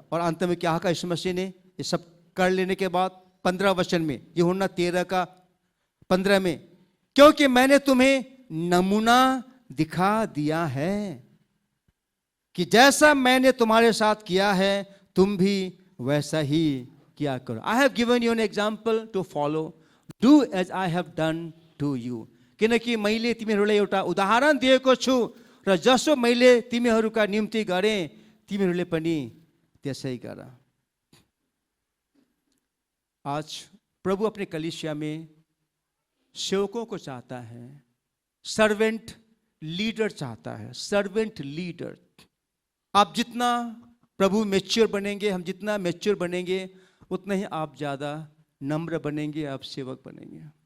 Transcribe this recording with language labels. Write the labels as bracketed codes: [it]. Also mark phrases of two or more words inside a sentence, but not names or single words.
[hi] और अंत में क्या कहा यीशु मसीह ने? ये सब कर लेने के बाद 15 वचन में, यूहन्ना 13:15 में, क्योंकि मैंने तुम्हें नमूना दिखा दिया है कि जैसा मैंने तुम्हारे साथ किया है तुम भी वैसा ही किया करो। [en] I have given you an example to follow, do as I have done to you. [ne] किनकि मैले तिमीहरूलाई एउटा उदाहरण दिएको छु र जसो मैले तिमीहरूका निम्ति गरेँ तिमीहरूले पनि त्यसै गर। [hi] आज प्रभु अपने कलीसिया में सेवकों को चाहता है, [en] servant leader [hi] चाहता है, [en] servant leader. [hi] आप जितना प्रभु मैच्योर बनेंगे, हम जितना मैच्योर बनेंगे, उतना ही आप ज्यादा नम्र बनेंगे, आप सेवक बनेंगे।